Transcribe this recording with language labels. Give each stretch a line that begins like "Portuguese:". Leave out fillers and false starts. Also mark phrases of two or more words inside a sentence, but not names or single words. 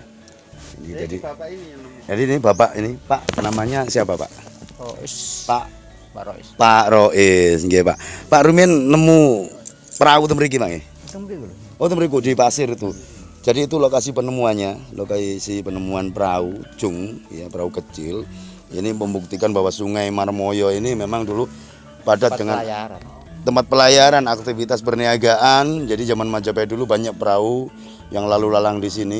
Indonesian: Ini jadi Bapak ini yang nemu. Jadi ini Bapak ini, Pak, namanya siapa, Pak? Rois. Pak Rois. Pak Rois, nggih, Pak.
Javanese: Pak Rumin nemu perahu temriki, Pak nggih?
Indonesian: Oh, temriku di pasir itu. Jadi itu lokasi penemuannya, lokasi penemuan perahu jung ya, perahu kecil. Ini membuktikan bahwa Sungai Marmoyo ini memang dulu padat dengan tempat pelayaran, aktivitas perniagaan. Jadi zaman Majapahit dulu banyak perahu yang lalu lalang di sini.